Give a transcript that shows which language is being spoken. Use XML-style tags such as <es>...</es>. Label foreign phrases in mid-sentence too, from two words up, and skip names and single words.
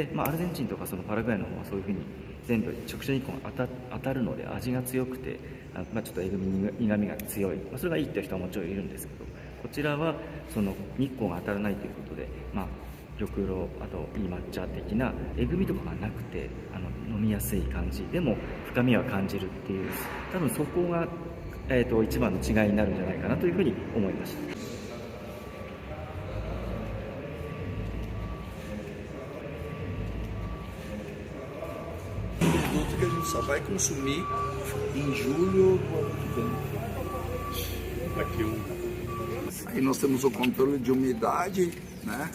<ja>で、アルゼンチンとかそのパラグアイの方はそういうふうに全部直射日光が当たるので味が強くて、ちょっとえぐみ苦みが強い、それがいいっていう人はもちろんいるんですけど、こちらはその日光が当たらないということで、玉露、あといい抹茶的なえぐみとかがなくて飲みやすい感じでも深みは感じるっていう、多分そこが、一番の違いになるんじゃないかなというふうに思いました。</ja> <pt>Produto que a gente só vai consumir em julho do ano que vem. Aí nós temos o controle de umidade, né?</pt>